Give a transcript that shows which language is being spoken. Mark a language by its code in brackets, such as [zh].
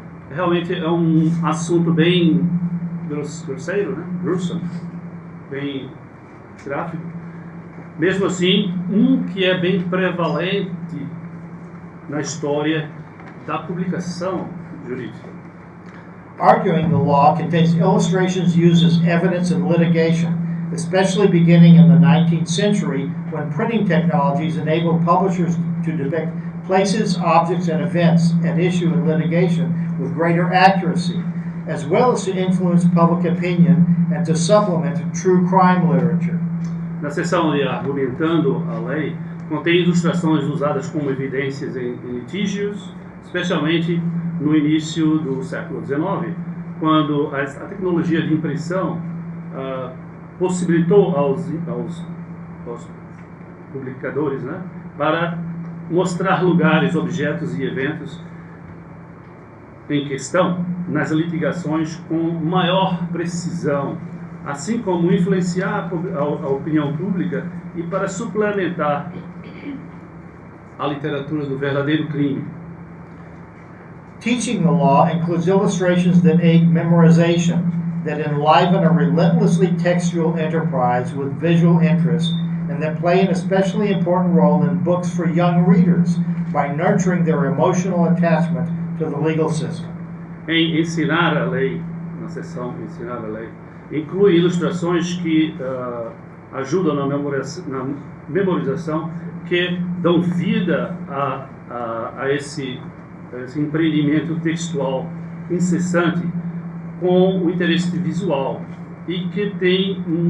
[pt] Realmente é um assunto bem grosseiro, né? Gruesome, bem gráfico. Mesmo assim, que é bem prevalente na história da publicação jurídica. [en] Arguing the Law contains illustrations used as evidence in litigation, especially beginning in the 19th century when printing technologies enabled publishers to depict places, objects, and events at issue in litigation with greater accuracy, as well as to influence public opinion and to supplement true crime literature. [pt] Na seção de Argumentando a Lei, contém ilustrações usadas como evidências em litígios, especialmente no início do século XIX, quando a tecnologia de impressão possibilitou aos publicadores, né, para mostrar lugares, objetos e eventos em questão nas litigações com maior precisão, assim como influenciar a opinião pública e para suplementar a literatura do verdadeiro crime. [en] Teaching the law includes illustrations that aid memorization, that enliven a relentlessly textual enterprise with visual interest, and that play an especially important role in books for young readers by nurturing their emotional attachment to the legal system. [pt] Em Ensinar a Lei, na seção Ensinar a Lei, inclui ilustrações que ajudam na memorização, que dão vida a esse empreendimento textual incessante com o interesse visual e que tem